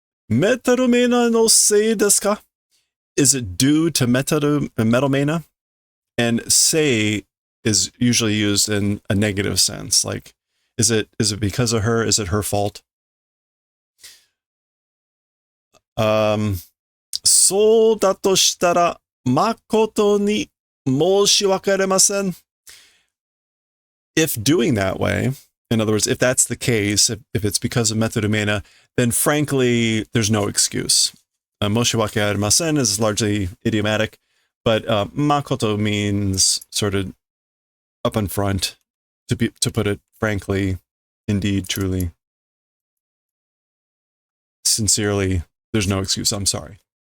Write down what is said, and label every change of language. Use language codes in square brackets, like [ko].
[ja] Metaru Mena no sei desu ka? [en] Is it due to Metal Mena? And sei is usually used in a negative sense. Like, is it because of her? Is it her fault? [ja] そうだとしたら、誠に申し訳ありません。 [en] If doing that way, in other words, if that's the case, if it's because of Metaru Mena, then frankly, there's no excuse. [ja] Moshiwake arimasen [en] is largely idiomatic, but makoto means sort of up in front, to put it frankly, indeed, truly, sincerely, there's no excuse. I'm sorry.